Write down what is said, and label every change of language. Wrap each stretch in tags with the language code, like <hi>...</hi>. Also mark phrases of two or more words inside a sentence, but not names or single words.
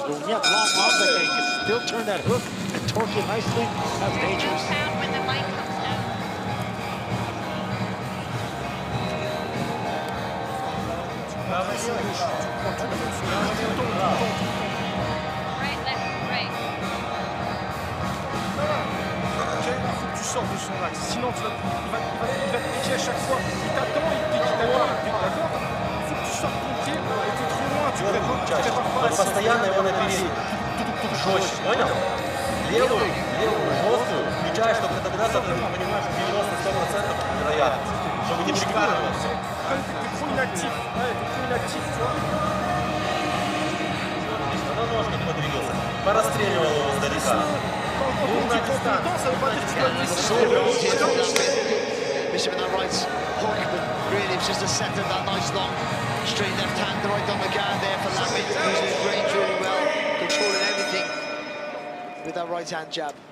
<en>But when you have long arms like that, you can still turn that hook and torque it nicely. That's dangerous. When the mic comes down. Right, left, right.</en> <fr>Tu sors de son axe, sinon il va te piquer à chaque fois. Il t'attend, il pique, d'accord. Il faut que tu sortes ton pied, et t'es trop loin, tu prépares pas assez.</fr> <ru>Постоянно его набери. Жестче, понял? Левую, жесткую, включаешь, чтобы тогда ты понимаешь, 90-100% вероятность, чтобы не прикарывался.</ru> <fr>T'es trop inactif, ouais, t'es trop inactif, tu vois.</fr> <ru>На ножку подвигался, порастреливал его издалека.</ru> <en>Missing with that right hook, but really it was just a set of that nice long straight left hand right on the guard there for Lapin, using his range really well, controlling everything with that right hand jab.</en>